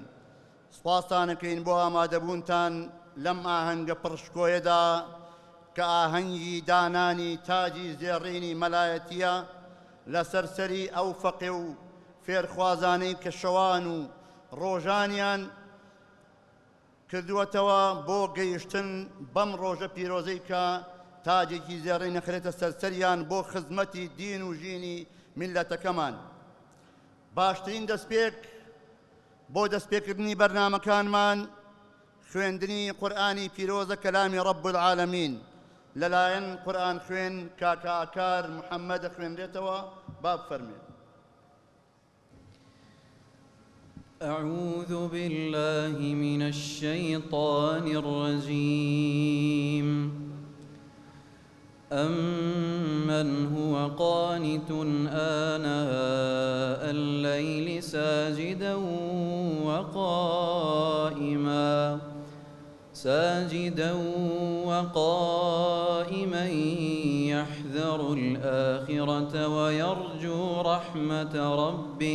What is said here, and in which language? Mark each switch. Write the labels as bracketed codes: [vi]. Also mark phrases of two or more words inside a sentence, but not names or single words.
[ckb] سوپاسانەکەین بۆ ئامادەبوونتان لەم ئاهەنگە پڕشکۆیەدا کە ئاهەنگی دانانی تاجی زێڕینی مەلایەتیە لەسەر سەری ئەو فەقێ و فێرخوازانەی کە شەوان و ڕۆژانیان کردووەتەوە بۆ گەیشتن بەم ڕۆژە پیرۆزەی کە تاجێکی زێڕین نەخرێتە سەرسەریان بۆ خزمەتی دین و ژینی میلەتەکەمان. باشترین دەستپێک بۆ دەستپێکردنی بەرنامەکانمان خوێندنی قورئانی پیرۆزە کەلامی [ar] ڕەب العالەمین [ckb] لەلایەن قورئان خوێن کاکار محەممەد خوێنرێتەوە. با بفەرمێن. [ar] أعوذ بالله من الشيطان الرجيم. أمن هو قانت آناء الليل ساجدا وقائما يحذر الآخرة ويرجو رحمة ربه.